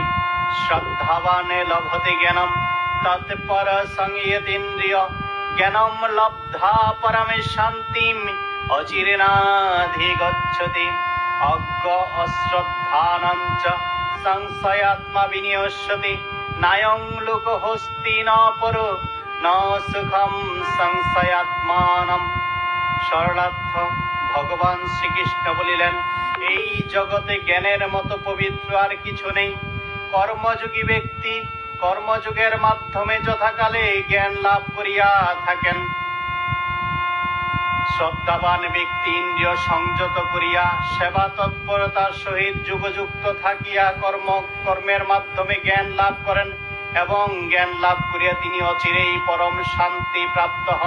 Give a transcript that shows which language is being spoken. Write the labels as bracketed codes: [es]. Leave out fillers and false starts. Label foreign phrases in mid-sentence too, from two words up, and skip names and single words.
[sa] श्रद्धावान् लभते ज्ञानं तत्परसंयतीन्द्रिय ज्ञानं लब्ध्वा परम शान्तिम् अचिरेणाधिगच्छति। अज्ञ अश्रद्धानं च संशयात्मा विनश्यति। नायं लोकोऽस्ति न परो न सुखं संशयात्मानं। [bn] সরলার্থ ভগবান শ্রীকৃষ্ণ বলিলেন, এই জগতে জ্ঞানের মতো পবিত্র আর কিছু নেই। কর্মযোগী ব্যক্তি কর্মযোগের মাধ্যমে যথাকালে জ্ঞান লাভ করিয়া থাকেন। শ্রদ্ধাবান ব্যক্তি ইন্দ্রিয় সংযত করিয়া সেবা তৎপরতার সহিত যুগযুক্ত থাকিয়া কর্মের মাধ্যমে জ্ঞান লাভ করেন এবং জ্ঞান লাভ করিয়া তিনি অচিরেই পরম শান্তি প্রাপ্ত হন।